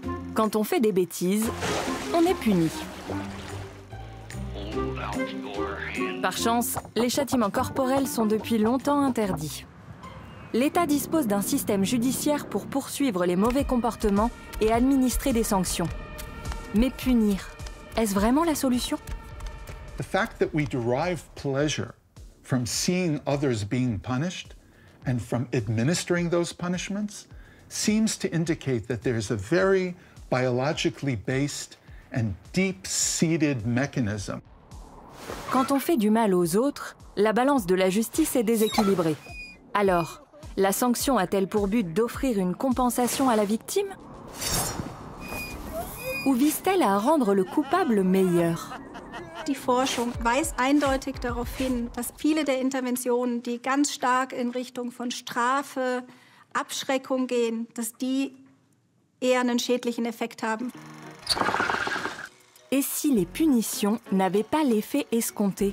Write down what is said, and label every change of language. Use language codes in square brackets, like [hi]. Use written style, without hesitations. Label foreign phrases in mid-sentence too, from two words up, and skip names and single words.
[fr] Quand on fait des bêtises, on est puni. Par chance, les châtiments corporels sont depuis longtemps interdits. L'État dispose d'un système judiciaire pour poursuivre les mauvais comportements et administrer des sanctions. Mais punir, est-ce vraiment la solution? [en] The fact that we derive pleasure from seeing others being punished and from administering those punishments seems to indicate that there's a very biologically based and deep-seated mechanism. [fr] Quand on fait du mal aux autres, la balance de la justice est déséquilibrée. Alors, la sanction a-t-elle pour but d'offrir une compensation à la victime? Ou vise-t-elle à rendre le coupable meilleur? [de] Die Forschung weist eindeutig darauf hin, dass viele der Interventionen, die ganz stark in Richtung von Strafe, Abschreckung gehen, dass die eher einen schädlichen Effekt haben. [fr] Et si les punitions n'avaient pas l'effet escompté?